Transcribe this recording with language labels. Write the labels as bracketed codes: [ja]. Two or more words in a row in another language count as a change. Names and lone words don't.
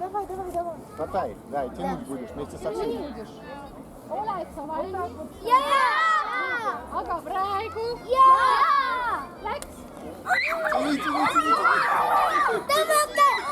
[ru] Хватай, да, и тянуть будешь вместе со всеми. [et] Oled sa valmis? Jaa! Aga praegu? Jaa! Läks! Tõmmake!